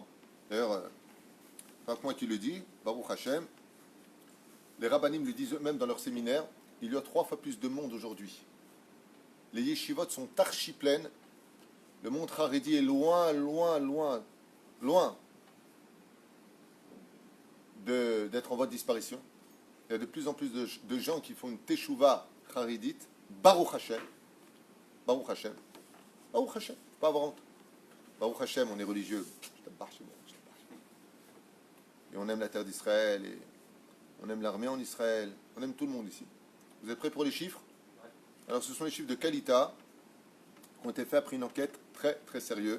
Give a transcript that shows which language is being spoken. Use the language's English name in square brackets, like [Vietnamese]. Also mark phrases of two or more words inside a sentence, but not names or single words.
[French] D'ailleurs, pas que moi qui le dis, [Hebrew] ברוך השם, [French] les rabbinim le disent eux-mêmes dans leur séminaire, il y a 3 fois plus de monde aujourd'hui. Les yeshivot sont archi pleines. Le monde haredi est loin d'être en voie de disparition. Il y a de plus en plus de gens qui font une teshuva haredite. [Hebrew] ברוך השם. ברוך השם. ברוך השם. [French] Pas avoir honte. [Hebrew] ברוך השם, [French] on est religieux. Et on aime la terre d'Israël. Et on aime l'armée en Israël. On aime tout le monde ici. Vous êtes prêts pour les chiffres? Alors ce sont les chiffres de Kalita qui ont été faits après une enquête très très sérieuse.